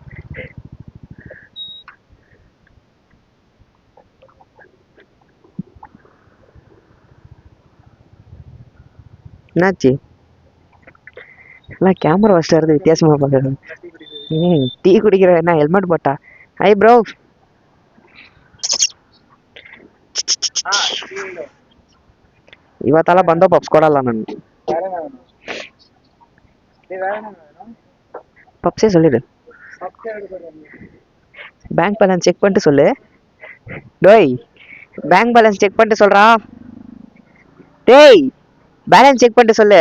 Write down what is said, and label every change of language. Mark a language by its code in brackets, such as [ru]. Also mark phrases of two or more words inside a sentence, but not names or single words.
[ta] என்னாச்சு? எல்லாம் கேமரா வச்சுட்டு வரது வித்தியாசமா பார்க்குறாங்க. டீ குடிக்கிற என்ன ஹெல்மெட் போட்டா? [en] hi bro. [kn] ಇವತ್ತೆಲ್ಲ ಬಂದೋ ಪಪ್ಸ್ ಕೊಡಲ್ಲ ನನಗೆ. [ta] பப்ஸே சொல்லிடு. [en] bank balance check [ta] பண்ணிட்டு சொல்லு. டேய், [en] bank balance check [ta] பண்ணிட்டு சொல்றா. டேய், [en] balance check [ta] பண்ணிட்டு சொல்லு.